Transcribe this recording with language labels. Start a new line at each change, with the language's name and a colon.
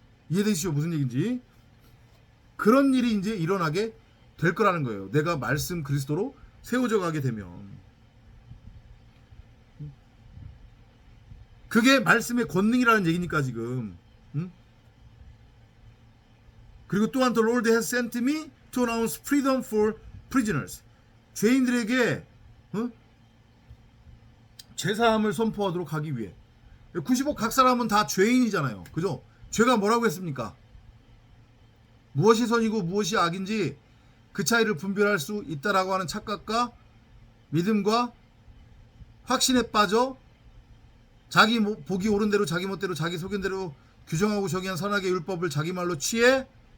Korean: 이해되시죠? 무슨 얘기인지. 그런 일이 이제 일어나게 될 거라는 거예요. 내가 말씀 그리스도로 세워져 가게 되면. 그게 말씀의 권능이라는 얘기니까 지금. 그리고 또한
English: The Lord has sent me to announce freedom for prisoners.
Korean: 죄인들에게 제사함을 선포하도록 하기 위해. 90억 각 사람은 다 죄인이잖아요. 그죠? 죄가 뭐라고 했습니까? 무엇이 선이고 무엇이 악인지 그 차이를 분별할 수 있다라고 하는 착각과 믿음과 확신에 빠져 자기 보기 옳은 대로 자기 멋대로 자기 소견대로 규정하고 정의한 선악의 율법을 자기 말로 취해